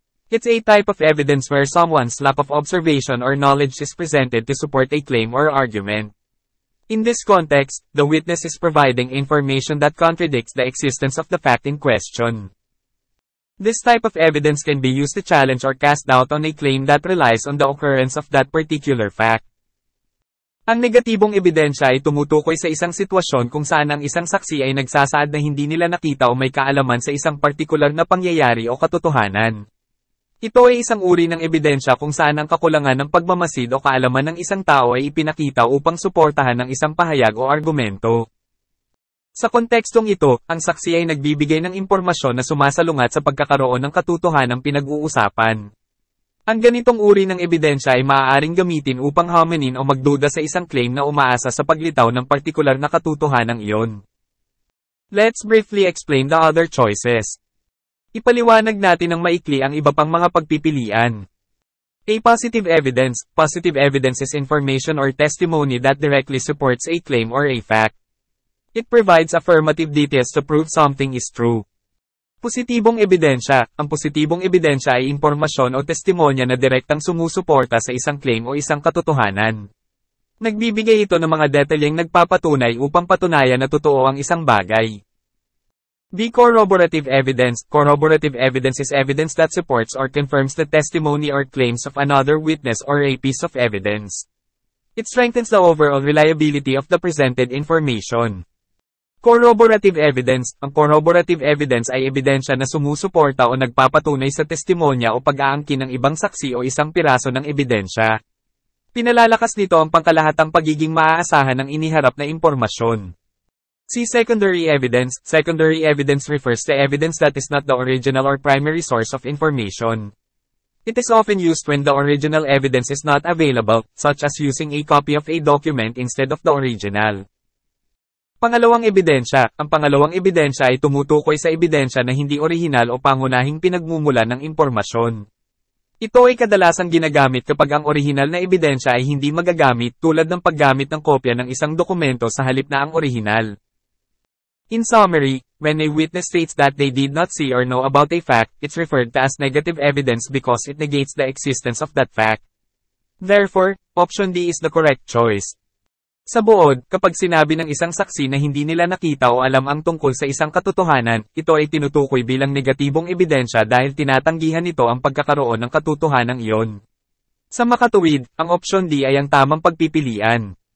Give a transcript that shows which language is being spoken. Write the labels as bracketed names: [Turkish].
[English] It's a type of evidence where someone's lack of observation or knowledge is presented to support a claim or argument. In this context, the witness is providing information that contradicts the existence of the fact in question. This type of evidence can be used to challenge or cast doubt on a claim that relies on the occurrence of that particular fact. [Filipino] Ang negatibong ebidensya ay tumutukoy sa isang sitwasyon kung saan ang isang saksi ay nagsasaad na hindi nila nakita o may kaalaman sa isang partikular na pangyayari o katotohanan. Ito ay isang uri ng ebidensya kung saan ang kakulangan ng pagmamasid o kaalaman ng isang tao ay ipinakita upang suportahan ng isang pahayag o argumento. Sa kontekstong ito, ang saksi ay nagbibigay ng impormasyon na sumasalungat sa pagkakaroon ng katotohanang pinag-uusapan. Ang ganitong uri ng ebidensya ay maaaring gamitin upang haminin o magduda sa isang claim na umaasa sa paglitaw ng partikular na katotohanang iyon. [English] Let's briefly explain the other choices. [Filipino] Ipaliwanag natin ng maikli ang iba pang mga pagpipilian. [English] A. Positive evidence. Positive evidence is information or testimony that directly supports a claim or a fact. It provides affirmative details to prove something is true. [Filipino] Positibong ebidensya. Ang positibong ebidensya ay impormasyon o testimonya na direktang sumusuporta sa isang claim o isang katotohanan. Nagbibigay ito ng mga detalyeng nagpapatunay upang patunayan na totoo ang isang bagay. [English] B. Corroborative evidence. Corroborative evidence is evidence that supports or confirms the testimony or claims of another witness or a piece of evidence. It strengthens the overall reliability of the presented information. Corroborative evidence. [Filipino] Ang corroborative evidence ay ebidensya na sumusuporta o nagpapatunay sa testimonya o pag-aangkin ng ibang saksi o isang piraso ng ebidensya. Pinalalakas nito ang pangkalahatang pagiging maaasahan ng iniharap na impormasyon. [English] See secondary evidence. Secondary evidence refers to evidence that is not the original or primary source of information. It is often used when the original evidence is not available, such as using a copy of a document instead of the original. [Filipino] Pangalawang ebidensya. Ang pangalawang ebidensya ay tumutukoy sa ebidensya na hindi orihinal o pangunahing pinagmumulan ng impormasyon. Ito ay kadalasang ginagamit kapag ang orihinal na ebidensya ay hindi magagamit tulad ng paggamit ng kopya ng isang dokumento sa halip na ang orihinal. [English] In summary, when a witness states that they did not see or know about a fact, it's referred to as negative evidence because it negates the existence of that fact. Therefore, option D is the correct choice. [Filipino] Sa buod, kapag sinabi ng isang saksi na hindi nila nakita o alam ang tungkol sa isang katotohanan, ito ay tinutukoy bilang negatibong ebidensya dahil tinatanggihan nito ang pagkakaroon ng katotohanan iyon. Sa makatuwid, ang option D ay ang tamang pagpipilian.